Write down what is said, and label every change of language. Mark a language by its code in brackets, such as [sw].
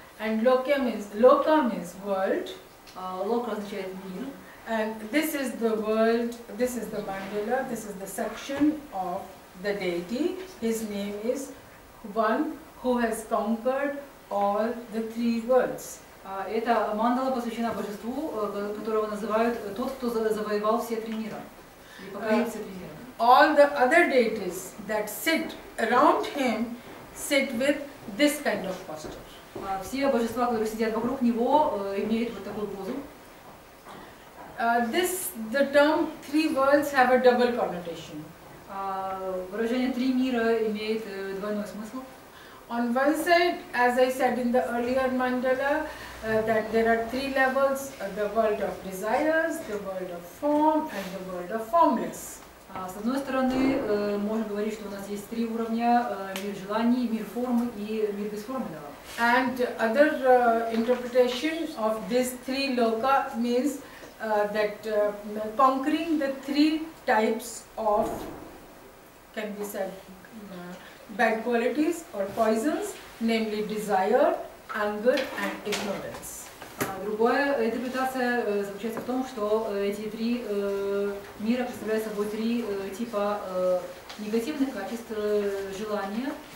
[en] And Lokya means, Loka means world. [ru] Лока означает мир. [en] And this is the world, this is the mandala, this is the section of the deity. His name is one who has conquered all the three worlds. [ru] Эта мандала посвящена божеству, которого называют тот, кто завоевал все три мира. И покорил все три мира. [en] All the other deities that sit around him sit with this kind of posture. [ru] Все божества, которые сидят вокруг него, имеют вот такую позу. [en] The term three worlds have a double connotation. [ru] Выражение «три мира» имеет двойной смысл. [en] On one side, as I said in the earlier mandala, that there are three levels, the world of desires, the world of form and the world of formless. [ru] С одной стороны, можно говорить, что у нас есть три уровня: мир желаний, мир формы и мир бесформенного. [en] And other interpretation of these three loka means that conquering the three types of, can be said, bad qualities or poisons, namely desire, anger and ignorance. [ru] Другая интерпретация заключается в том, что эти три мира представляют собой три типа негативных качеств: желания,